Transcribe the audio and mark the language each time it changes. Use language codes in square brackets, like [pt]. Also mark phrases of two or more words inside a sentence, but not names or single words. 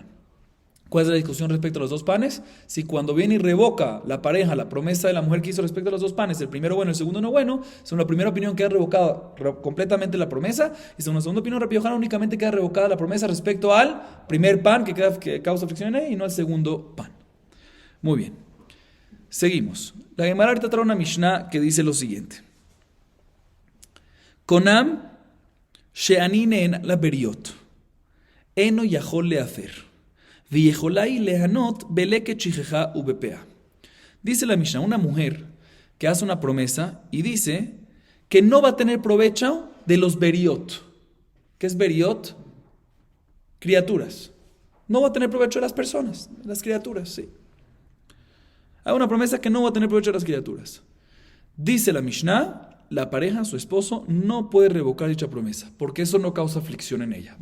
[es] ¿Cuál es la discusión respecto a los dos panes? Si cuando viene y revoca la pareja la promesa de la mujer que hizo respecto a los dos panes, el primero bueno y el segundo no bueno, según la primera opinión queda revocada completamente la promesa, y según la segunda opinión Rabbi Yohanan únicamente queda revocada la promesa respecto al primer pan que causa fricción en él y no al segundo pan. Muy bien, seguimos. La Gemara ahorita trae una Mishnah que dice lo siguiente: [he] קונם שאני נהנית לבריות אינו יכול להפר ויכולה ליהנות בלקט שכחה ובפאה. [es] Dice la Mishnah, una mujer que hace una promesa y dice que no va a tener provecho de los beriot. ¿Qué es beriot? Criaturas. No va a tener provecho de las personas, de las criaturas, sí. Hay una promesa que no va a tener provecho de las criaturas. Dice la Mishnah, la pareja, su esposo, no puede revocar dicha promesa, porque eso no causa aflicción en ella.